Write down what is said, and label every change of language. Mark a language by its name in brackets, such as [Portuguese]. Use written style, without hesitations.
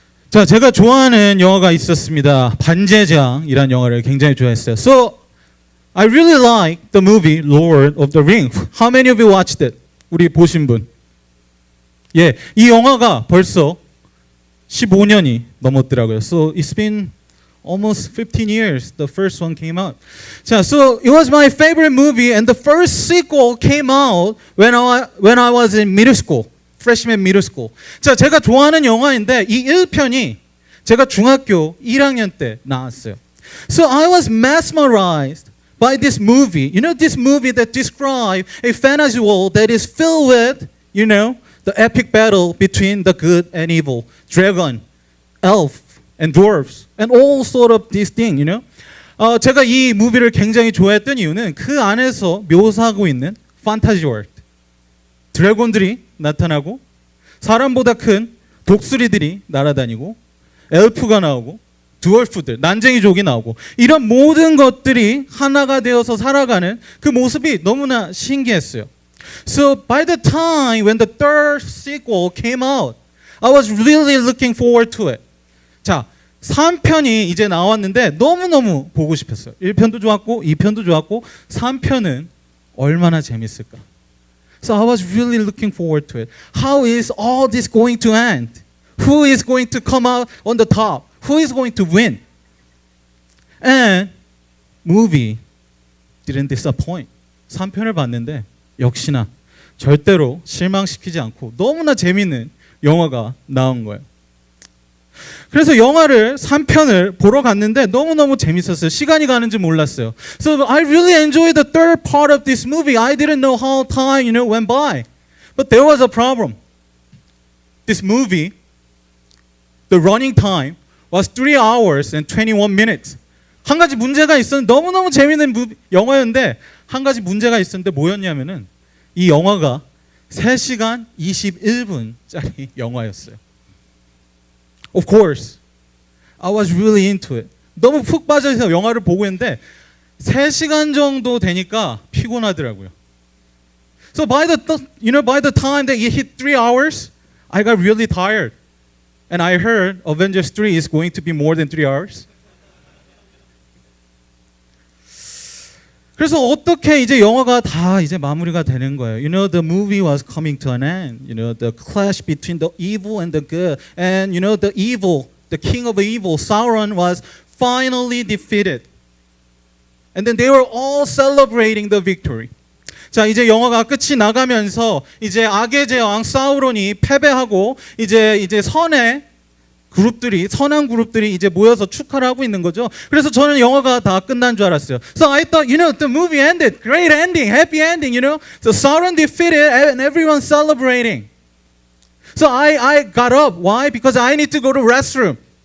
[Korean] 자, 제가 좋아하는 영화가 있었습니다. 반제장이라는 영화를 굉장히 좋아했어요. [English] So, I really like the movie Lord of the Rings. How many of you watched it? [Korean] 우리 보신 분? 예, 이 영화가 벌써 15년이 넘었더라고요. [English] So, it's been almost 15 years. The first one came out. 자, so it was my favorite movie, and the first sequel came out when I was in middle school. freshman middle school. [Korean] 자, 제가 좋아하는 영화인데 이 1편이 제가 중학교 1학년 때 나왔어요. [English] So I was mesmerized by this movie. You know, this movie that describes a fantasy world that is filled with, you know, the epic battle between the good and evil, dragon, elf, and dwarves, and all sort of these things, you know. [Korean] 제가 이 무비를 굉장히 좋아했던 이유는 그 안에서 묘사하고 있는 판타지 월드. 드래곤들이 나타나고 사람보다 큰 독수리들이 날아다니고 엘프가 나오고 드월프들, 난쟁이족이 나오고 이런 모든 것들이 하나가 되어서 살아가는 그 모습이 너무나 신기했어요. [English] So by the time when the third sequel came out, I was really looking forward to it. [Korean] 자, 3편이 이제 나왔는데 너무너무 보고 싶었어요. 1편도 좋았고 2편도 좋았고 3편은 얼마나 재밌을까? [English] So I was really looking forward to it. How is all this going to end? Who is going to come out on the top? Who is going to win? And movie didn't disappoint. [Korean] 3편을 봤는데 역시나 절대로 실망시키지 않고 너무나 재밌는 영화가 나온 거예요. 그래서 영화를 3편을 보러 갔는데 너무너무 재밌었어요. 시간이 가는지 몰랐어요. [English] So I really enjoyed the third part of this movie. I didn't know how time, you know, went by. But there was a problem. This movie, the running time was 3 hours and 21 minutes. [Korean] 한 가지 문제가 있었는데 너무너무 재밌는 영화였는데 한 가지 문제가 있었는데 뭐였냐면은 이 영화가 3시간 21분짜리 영화였어요. [English] Of course, I was really into it. [Korean] 너무 푹 빠져서 영화를 보고 있는데 3시간 정도 되니까 피곤하더라고요. [English] So by the time that it hit 3 hours, I got really tired. And I heard Avengers 3 is going to be more than 3 hours. [Korean] 그래서 어떻게 이제 영화가 다 이제 마무리가 되는 거예요. [English] You know, the movie was coming to an end. You know, the clash between the evil and the good. And you know, the evil, the king of evil, Sauron, was finally defeated. And then they were all celebrating the victory. [Korean] 자, 이제 영화가 끝이 나가면서 이제 악의 제왕 사우론이 패배하고 이제 선한 그룹들이 이제 모여서 축하를 하고 있는 거죠. 그래서 저는 영화가 다 끝난 줄 알았어요. [English] So I thought, you know, the movie ended. Great ending, happy ending, you know. So Sauron defeated and everyone celebrating. So I got up. Why? Because I need to go to restroom.